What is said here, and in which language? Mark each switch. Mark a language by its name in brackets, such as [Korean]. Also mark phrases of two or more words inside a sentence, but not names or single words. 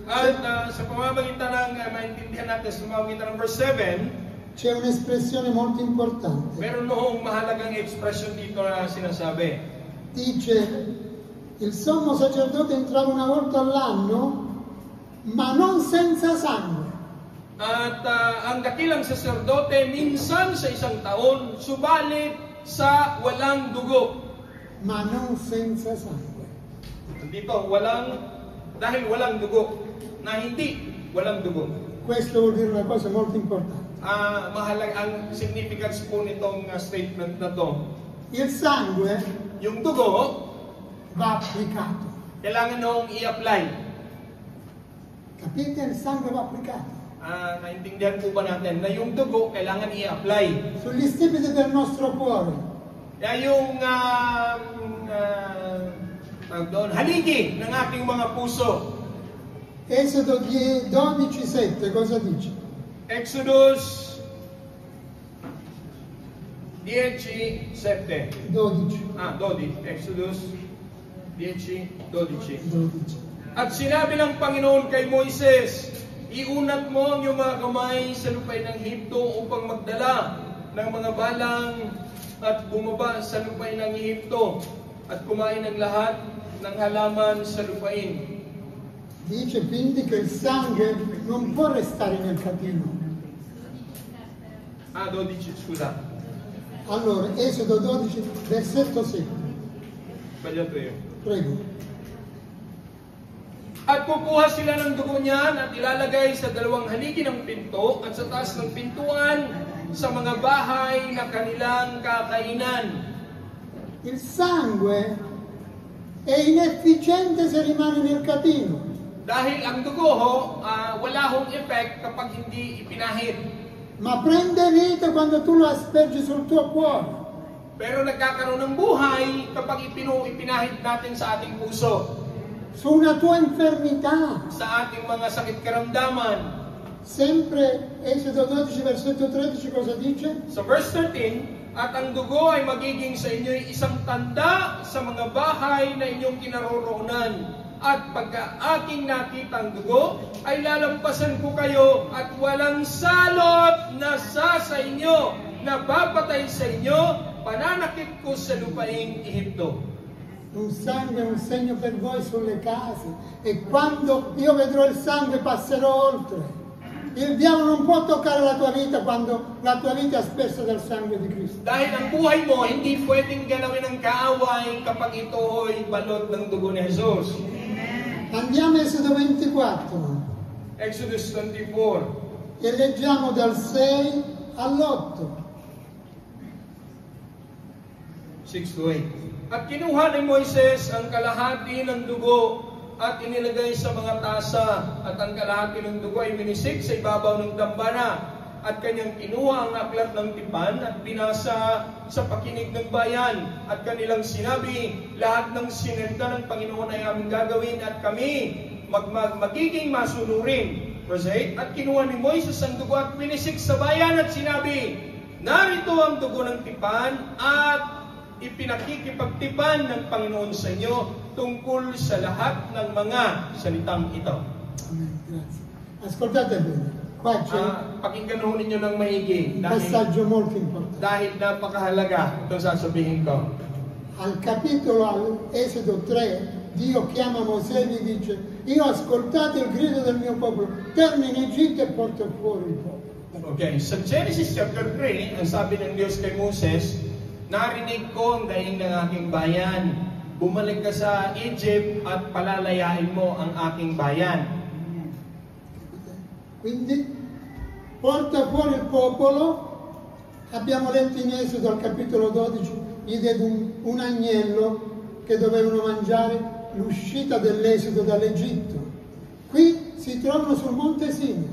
[Filipino] At sa pamamagitan ng maintindihan natin sa pamamagitan ng verse 7, [Italian] c'è un'espressione molto importante. [Filipino] meron noong mahalagang ekspresyon dito na sinasabi. [Italian] Dice, il sommo sacerdote entrava una volta all'anno, ma non senza sangue. [Filipino] At ang dakilang saserdote minsan sa isang taon, subalit sa walang dugo. [Italian] Ma non senza sangue. [Filipino] Dito, dahil walang dugo, na hindi walang dugo. [Italian] Questo vuol dire una cosa molto importante. [Filipino] Mahalaga ang significance po nitong statement na to. [Italian] Il sangue [Filipino] Yung dugo, [Italian] va applicato. [Filipino] kailangan noong i-apply. [Italian] Capite? Il sangue va applicato. [Filipino] Naintindihan po ba natin na yung dugo kailangan i-apply? [Italian] Sugli stipiti del nostro cuore. [Filipino] Kaya yung haligi ng ating mga puso. [Italian] Esodo 12:7, cosa dice? [English] Exodus 10:7. 12. 12. Exodus 10:12. 12. [Filipino] At sinabi ng Panginoon kay Moises, iunat mo ang iyong mga kamay sa lupain ng Ehipto upang magdala ng mga balang at bumaba sa lupain ng Ehipto at kumain ng lahat ng halaman sa lupain. [Italian] Dice quindi che il sangue non può restare nel capino. 12, scusa. Allora, Esodo 12, versetto 7. Sbagliato io. Prego. [Filipino] At kukuha sila ng dugo niyan at ilalagay sa dalawang haligi ng pinto at sa taas ng pintuan sa mga bahay na kanilang kakainan. [Italian] Il sangue è inefficiente se rimane nel catino. [Filipino] Dahil ang dugo wala hong effect kapag hindi ipinahid. [Italian] Ma prende vita quando tu lo aspergi sul tuo cuore. [Filipino] Pero nagkakaroon ng buhay kapag ipinahid natin sa ating puso. [Italian] Su una tua infermità. [Filipino] Sa ating mga sakit karamdaman. [Italian] Sempre Esodo 12 versetto 13 cosa dice? [Filipino] Sa verse 13, at ang dugo ay magiging sa inyo isang tanda sa mga bahay na inyong kinaroroonan. At pagka aking nakita ang dugo, ay lalampasan ko kayo at walang salot na sa inyo, na papatay sa inyo, pananakit ko sa lupaing Ehipto. [Italian] Un sangue è un segno per voi sulle case, e quando io vedrò il sangue passerò oltre. Il diavolo non può toccare la tua vita quando la tua vita è aspersa dal sangue di Cristo. [Filipino] Dahil ang buhay mo, hindi pwedeng galawin ng kaaway kapag ito ay balot ng dugo ni Jesus. [Italian] Andiamo a Esodo 24 [English] Exodus 24. [Italian] e leggiamo dal 6 all'8. [English] 6 to 8. [Filipino] At kinuha ni Moises ang kalahati ng dugo at inilagay sa mga tasa, at ang kalahati ng dugo ay minisik sa ibabaw ng dambana, at kanyang kinuha ang aklat ng tipan at binasa sa pakinig ng bayan, at kanilang sinabi, lahat ng sinenta ng Panginoon ay aming gagawin, at kami magiging masunurin. Verse 8, at kinuha ni Moises ang dugo at minisik sa bayan at sinabi, narito ang dugo ng tipan at ipinakikipagtipan ng Panginoon sa inyo tungkol sa lahat ng mga salitang ito. [Italian] Amen. Grazie. Ascoltate bene. Qua c'è [Filipino] Pakinggan ho ninyo ng maigi [Italian] un passaggio molto importante. [Filipino] dahil napakahalaga itong sasabihin ko. [Italian] Al capitolo, al Esodo 3, Dio chiama Mosè e gli dice, io ho ascoltato il grido del mio popolo, torno in Egitto e porto fuori il popolo. [Filipino] Okay, sa Genesis chapter 3, ang sabi ng Diyos kay Moses, narinig ko ang daing ng aking bayan. Bumalik ka sa Egypt at palalayain mo ang aking bayan. [Italian] Quindi porta fuori il popolo. Abbiamo letto in Esodo al capitolo 12, gli diede un agnello che dovevano mangiare l'uscita dell'Esodo dall'Egitto. Qui si trovano sul Monte Sinai.